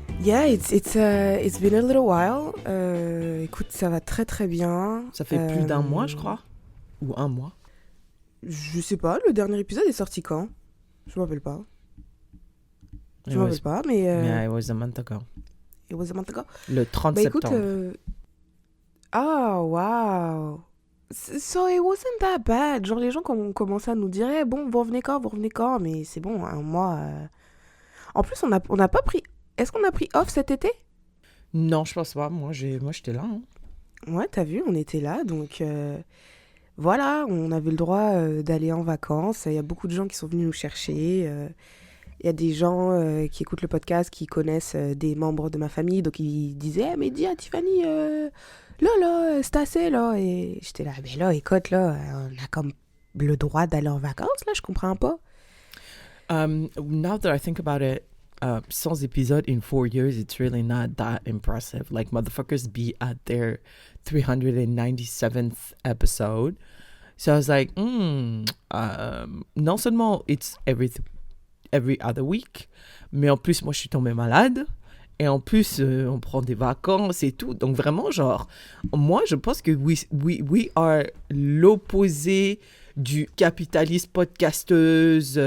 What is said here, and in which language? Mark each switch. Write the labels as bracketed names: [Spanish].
[English] Yeah, it's been a little while. [French] Écoute, ça va très très bien. Ça fait plus d'un mois, je crois. Ou un mois. Je sais pas, le dernier épisode est sorti quand? Je m'en rappelle pas. Je m'en rappelle pas, mais... [English] Yeah, it was a month ago. It was a month ago. [French] Le 30 Bah écoute... septembre. [English] wow. So it wasn't that bad. [French] Genre les gens quand on commençait à nous dire hey, bon, vous revenez quand? Mais c'est bon, un mois... En plus, on a pas pris... Est-ce qu'on a pris off cet été? Non, je pense pas. Moi, j'étais là. Hein. Ouais, t'as vu, on était là, donc voilà, on avait le droit d'aller en vacances. Il y a beaucoup de gens qui sont venus nous chercher. Il y a des gens qui écoutent le podcast, qui connaissent des membres de ma famille, donc ils disaient hey, mais dis à Tiffany, là, c'est assez, là. Et j'étais là, mais là, écoute, là, on a comme le droit d'aller en vacances, là, je comprends pas. [English] Now that I think about it, 100 épisodes in 4 years, it's really not that impressive. Like, motherfuckers be at their 397th episode. So I was like, [French] non seulement [English] it's every other week, [French] mais en plus, moi, je suis tombée malade. Et en plus, on prend des vacances et tout. Donc, vraiment, genre, moi, je pense que [English] we are [French] l'opposé du capitaliste podcasteur.